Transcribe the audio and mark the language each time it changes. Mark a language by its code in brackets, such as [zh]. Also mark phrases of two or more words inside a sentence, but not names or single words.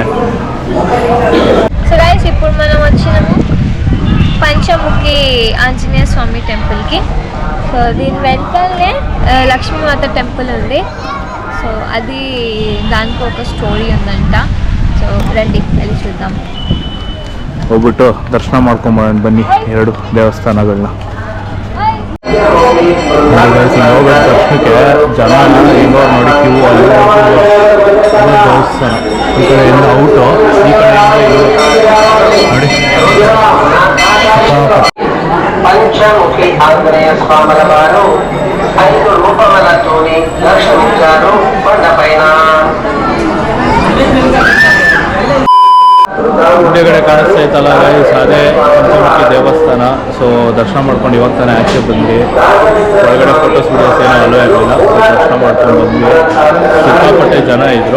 [en] so guys [te] ఇప్పుడు మనం వచ్చినాము పంచముఖి ఆంజనేయ స్వామి టెంపుల్కి. సో దీని వెనకాలనే లక్ష్మీమాత టెంపుల్ ఉంది. సో అది దానికి ఒక స్టోరీ ఉందంట. సో రండి వెళ్ళి చూద్దాం. [kn] ಹೋಗ್ಬಿಟ್ಟು ದರ್ಶನ ಮಾಡ್ಕೊಂಬರೋಣ ಬನ್ನಿ 2 ದೇವಸ್ಥಾನಗಳನ್ನ. ಹೋಗ್ಬೇಕು ದರ್ಶನಕ್ಕೆ ಜನ ಹೆಂಗೋ ನೋಡಿ ಕ್ಯೂ. ಅಲ್ಲಿ ದೇವಸ್ಥಾನ ಈ ಕಡೆಯಿಂದ ಔಟು, ಈ ಕಡೆಯಿಂದ ನೋಡಿ. [te] పంచముఖి ఆంజనేయ స్వాముల వారు 5 రూపములతోని దర్శనమిచ్చారు కొండపైన. [kn] ಮುಂದೆಗಡೆ ಕಾಣಿಸ್ತಾ ಇತ್ತಲ್ಲ ಗೈಸ್, ಅದೇ ಪಂಚಮುಖಿ ದೇವಸ್ಥಾನ. ಸೊ ದರ್ಶನ ಮಾಡ್ಕೊಂಡು ಇವಾಗ ತಾನೇ ಆಚೆ ಬಂದ್ವಿ. ಒಳಗಡೆ [en] photos videos [kn] ಏನೋ ಅಲೋ ಇರಲಿಲ್ಲ. ಸೊ ದರ್ಶನ ಮಾಡ್ಕೊಂಡು ಬಂದ್ವಿ. ಸಿಕ್ಕಾಪಟ್ಟೆ ಜನ ಇದ್ದರು.